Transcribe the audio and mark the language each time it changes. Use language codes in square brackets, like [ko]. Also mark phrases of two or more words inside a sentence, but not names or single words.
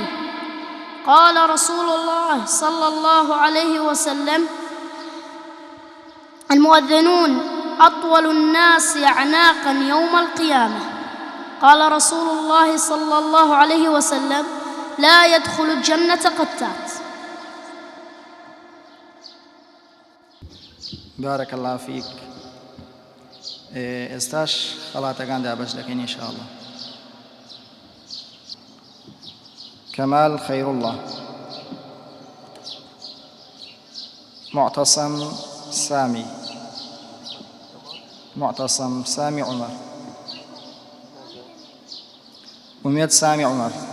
[ar] قال رسول الله صلى الله عليه وسلم: المؤذنون أطول الناس أعناقا يوم القيامة. قال رسول الله صلى الله عليه وسلم: لا يدخل الجنة قتات. بارك الله فيك. [ckb] ئێستاش خەڵاتەکان دابەش دەکەین [ar] إن شاء الله. [ckb] كمال خير الله. معتصم سامي. معتصم سامي عمر. أميد سامي عمر.